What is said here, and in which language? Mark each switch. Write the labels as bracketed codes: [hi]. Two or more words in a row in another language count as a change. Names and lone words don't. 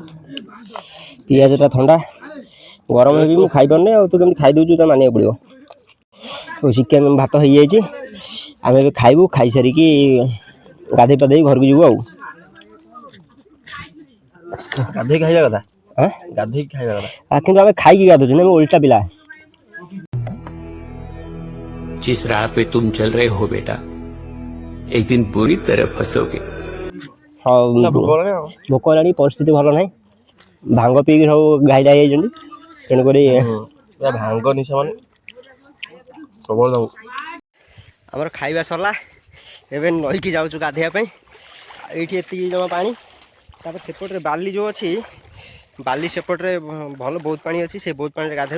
[or] ପିଆଜଟା ଥଣ୍ଡା ଗରମ ହେବି ମୁଁ ଖାଇପାରୁନି ଆଉ ତୁ କେମିତି ଖାଇଦେଉଛୁ ତା ମାନିବାକୁ ପଡ଼ିବ। ଚିକେନ ଭାତ ହେଇଯାଇଛି ଆମେ ଏବେ ଖାଇବୁ ଖାଇସାରିକି ଗାଧୋଇ ପାଧେଇ ଘରକୁ ଯିବୁ ଆଉ। ଗାଧେଇକି ଖାଇବା କଥା। ଗାଧେଇକି ଖାଇବା କଥା। କିନ୍ତୁ ଆମେ ଖାଇକି ଗାଧୁଛୁ ନା ଓଲଟା ପିଲା। [hi] जिस राह पे तुम चल रहे हो बेटा एक दिन पूरी तरह फंसोगे। [or] ହଁ ଭୋକ ହେଲାଣି ପରିସ୍ଥିତି ଭଲ ନାହିଁ। ଭାଙ୍ଗ ପିଇକି ସବୁ ଘାଇଲା ହେଇଯାଇଛନ୍ତି ତେଣୁକରି ଭାଙ୍ଗ ନିଶା ମାନେ ପ୍ରବଳ ଯାଉ। ଆମର ଖାଇବା ସରିଲା ଏବେ ନଈକି ଯାଉଛୁ ଗାଧୋଇବା ପାଇଁ। ଏଇଠି ଏତିକି ଜମା ପାଣି ତାପରେ ସେପଟରେ ବାଲି ଯେଉଁ ଅଛି ବାଲି ସେପଟରେ ଭଲ ବହୁତ ପାଣି ଅଛି ସେ ବହୁତ ପାଣିରେ ଗାଧୋଇବ।